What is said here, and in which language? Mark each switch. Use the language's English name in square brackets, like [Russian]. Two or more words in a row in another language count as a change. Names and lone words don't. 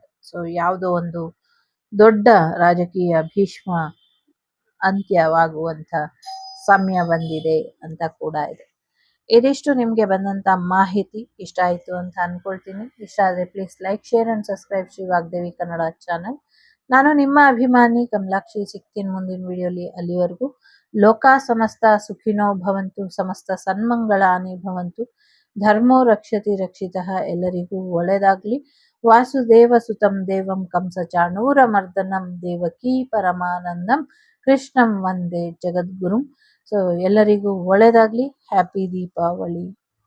[Kannada] ಸೊ ಯಾವುದೋ ಒಂದು ದೊಡ್ಡ ರಾಜಕೀಯ ಭೀಷ್ಮ ಅಂತ್ಯವಾಗುವಂತ ಸಮಯ ಬಂದಿದೆ ಅಂತ ಕೂಡ ಇದೆ. ಇದಿಷ್ಟು ನಿಮ್ಗೆ ಬಂದಂತ ಮಾಹಿತಿ ಇಷ್ಟ ಆಯ್ತು ಅಂತ ಅನ್ಕೊಳ್ತೀನಿ. ಇಷ್ಟ ಆದ್ರೆ [English] please like, share and subscribe [Kannada] ಶ್ರೀ ವಾಗ್ದೇವಿ ಕನ್ನಡ ಚಾನಲ್. ನಾನು ನಿಮ್ಮ ಅಭಿಮಾನಿ ಕಮಲಾಕ್ಷಿ. ಸಿಗ್ತೀನಿ ಮುಂದಿನ ವಿಡಿಯೋಲಿ. [Sanskrit] ಅಲ್ಲಿವರೆಗೂ ಲೋಕ ಸಮಸ್ತ ಸುಖಿನೋ ಭವಂತು, ಸಮಸ್ತ ಸನ್ಮಂಗಳಾನಿ ಭವಂತು, ಧರ್ಮೋ ರಕ್ಷತಿ ರಕ್ಷಿತಃ. [Kannada] ಎಲ್ಲರಿಗೂ ಒಳ್ಳೆಯದಾಗ್ಲಿ. [Sanskrit] ವಾಸುದೇವ ಸುತಂ ದೇವಂ ಕಂಸ ಚಾಣೂರ ಮರ್ದನಂ ದೇವಕೀ ಪರಮಾನಂದಂ ಕೃಷ್ಣಂ ವಂದೇ ಜಗದ್ಗುರುಂ. [Kannada] ಸೊ ಎಲ್ಲರಿಗೂ ಒಳ್ಳೆಯದಾಗ್ಲಿ. ಹ್ಯಾಪಿ ದೀಪಾವಳಿ.